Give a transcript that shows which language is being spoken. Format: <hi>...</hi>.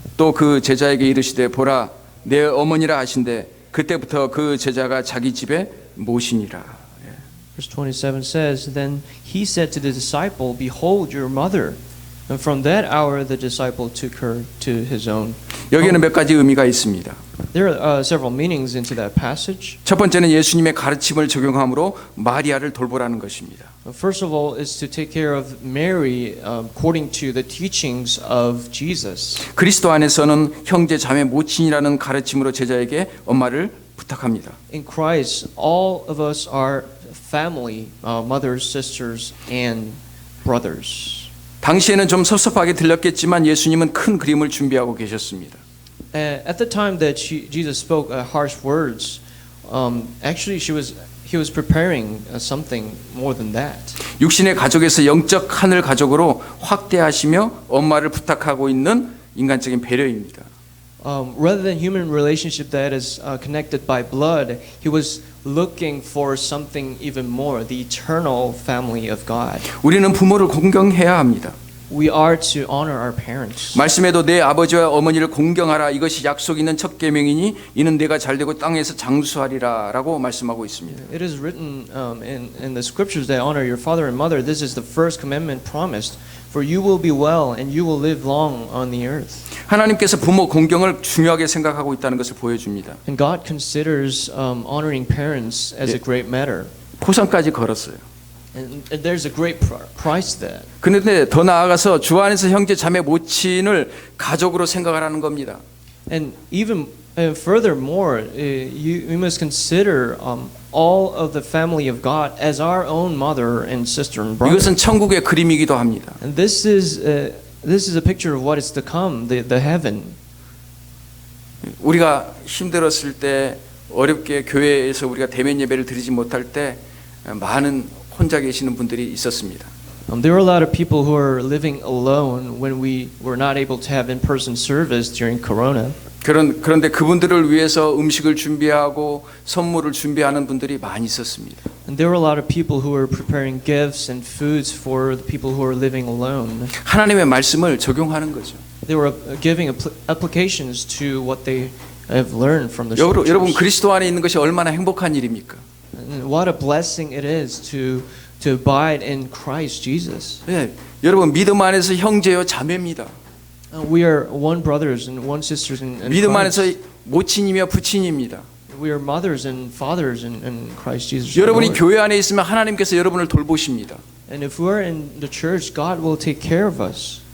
<ko>또 그 제자에게 이르시되 보라 내 어머니라 하신대 그때부터 그 제자가 자기 집에 모시니라.</ko> <en>Verse 27 says, Then he said to the disciple, Behold your mother. And from that hour the disciple took her to his own.</en> <ko>여기에는 몇 가지 의미가 있습니다.</ko> <en>There are several meanings into that passage.</en> <ko>첫 번째는 예수님의 가르침을 적용함으로 마리아를 돌보라는 것입니다.</ko> <en>First of all is to take care of Mary according to the teachings of Jesus.</en> <ko>그리스도 안에서는 형제 자매 모친이라는 가르침으로 제자에게 엄마를 부탁합니다.</ko> <en>In Christ, all of us are family, mothers, sisters, and brothers.</en> <ko>당시에는 좀 섭섭하게 들렸겠지만 예수님은 큰 그림을 준비하고 계셨습니다.</ko> <en>At the time that Jesus spoke harsh words, actually he was preparing something more than that.</en> <ko>육신의 가족에서 영적 하늘 가족으로 확대하시며 엄마를 부탁하고 있는 인간적인 배려입니다.</ko> <en>rather than human relationship that is connected by blood, he was looking for something even more, the eternal family of God.</en> <ko>우리는 부모를 공경해야 합니다.</ko> <en>We are to honor our parents.</en> <ko>말씀에도 내 아버지와 어머니를 공경하라 이것이 약속 있는 첫 계명이니 이는 내가 잘되고 땅에서 장수하리라라고 말씀하고 있습니다.</ko> <en>It is written in the scriptures that honor your father and mother. This is the first commandment promised. For you will be well and you will live long on the earth.</en> <ko>하나님께서 부모 공경을 중요하게 생각하고 있다는 것을 보여줍니다.</ko> <en>And God considers honoring parents as a great matter.</en> <ko>포상까지 걸었어요.</ko> <en>And there's a great price to that.</en> <ko>그런데 더 나아가서 주 안에서 형제 자매 모친을 가족으로 생각하라는 겁니다.</ko> <en>And even furthermore, we must consider all of the family of God as our own mother and sister and brother.</en> <ko>이것은 천국의 그림이기도 합니다.</ko> <en>And this is a picture of what is to come, the heaven.</en> <ko>우리가 힘들었을 때 어렵게 교회에서 우리가 대면 예배를 드리지 못할 때 많은 혼자 계시는 분들이 있었습니다.</ko> <en>There were a lot of people who were living alone when we were not able to have in-person service during Corona.</en> <ko>그런데 그분들을 위해서 음식을 준비하고 선물을 준비하는 분들이 많이 있었습니다.</ko> <en>And there were a lot of people who were preparing gifts and foods for the people who were living alone.</en> <ko>하나님의 말씀을 적용하는 거죠.</ko> <en>They were giving applications to what they have learned from the</en> <ko>여러분</ko> <en>scriptures.</en> <ko>그리스도 안에 있는 것이 얼마나 행복한 일입니까?</ko> <en>And what a blessing it is to abide in Christ Jesus.</en> <ko>네, 여러분 믿음 안에서 형제요 자매입니다.</ko> <en>We are one brothers and one sisters in</en> <ko>믿음</ko> <en>Christ.</en> <ko>안에서 모친이며 부친입니다.</ko> <en>We are mothers and fathers in Christ Jesus.</en> <ko>여러분이</ko> <en>Lord.</en> <ko>교회 안에 있으면 하나님께서 여러분을 돌보십니다.</ko> <en>And if we're in the church, God will take care of us.</en>